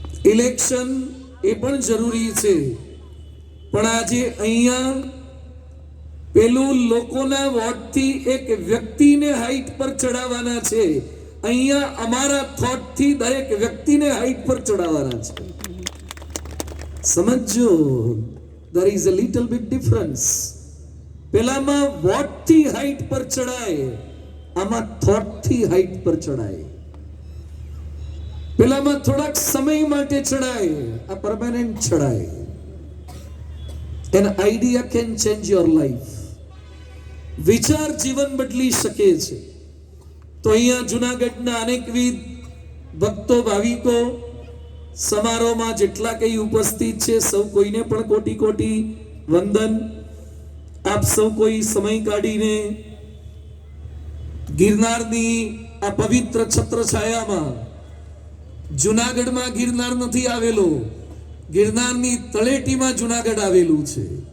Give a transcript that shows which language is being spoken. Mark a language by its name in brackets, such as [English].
[Gujarati] Election એ પણ જરૂરી છે, પણ આજે અહીંયા પેલું લોકોના વોટથી એક વ્યક્તિને હાઈટ પર ચડાવવાના છે, અહીંયા અમારા થોટથી દરેક વ્યક્તિને હાઈટ પર ચડાવવાના છે. [English] સમજો, there is a little bit difference. [Gujarati] પેલામાં વોટથી હાઈટ પર ચડાય, આમાં થોટથી હાઈટ પર ચડાય. પેલામાં થોડાક સમય માટે ચડાય, આ permanent ચડાય. [English] An idea can change your life. [Gujarati] વિચાર જીવન બદલી શકે છે. તો અહીંયા જુનાગઢના અનેકવિધ ભક્તો, ભાવિકો સમારોહમાં જેટલા કઈ ઉપસ્થિત છે, સૌ કોઈને પણ કોટી કોટી વંદન. આપ સૌ કોઈ સમય કાઢીને ગિરનારની આ પવિત્ર છત્રછાયામાં, જુનાગઢમાં ગિરનાર નથી આવેલો, ગિરનારની તળેટીમાં જુનાગઢ આવેલું છે.